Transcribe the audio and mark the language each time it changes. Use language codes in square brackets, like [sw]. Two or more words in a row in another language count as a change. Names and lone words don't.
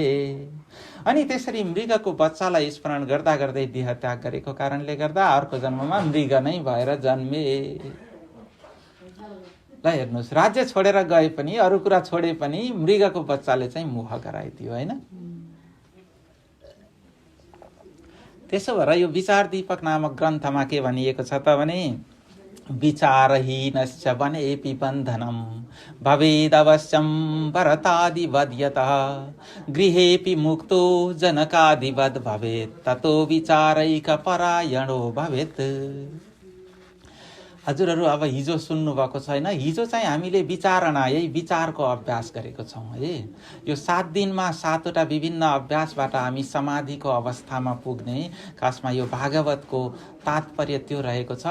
[ne] अनि त्यसरी मृगको बच्चालाई स्मरण गर्दा गर्दै देह त्याग गरेको कारणले गर्दा अर्को जन्ममा मृग नै भएर जन्मे। ल हेर्नुहोस्, राज्य छोडेर गए पनि, अरू कुरा छोडे पनि मृगको बच्चाले चाहिँ मोह गराइदियो होइन। त्यसो भएर यो विचार दीपक नामक ग्रन्थमा के भनिएको छ त भने [sa] विचारहीनश्च वनेऽपि बन्धनं भवेदवश्यं भरतादिवद् यतः गृहेऽपि मुक्तो जनकादिवद् भवेत् ततो विचारैकपरायणो भवेत्। [ne] हजुरहरू अब हिजो सुन्नुभएको छैन, हिजो चाहिँ हामीले विचारणा, यही विचारको अभ्यास गरेको छौँ है। यो 7 दिनमा 7वटा विभिन्न अभ्यासबाट हामी समाधिको अवस्थामा पुग्ने, खासमा यो भागवतको तात्पर्य त्यो रहेको छ।